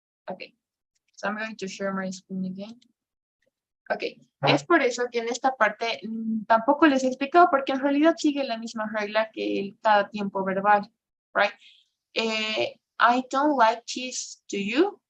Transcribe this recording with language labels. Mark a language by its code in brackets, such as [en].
[en] Okay, so I'm going to share my screen again. [es] Ok, es por eso que en esta parte tampoco les he explicado, porque en realidad sigue la misma regla que el cada tiempo verbal, right? [en] I don't like cheese, do you?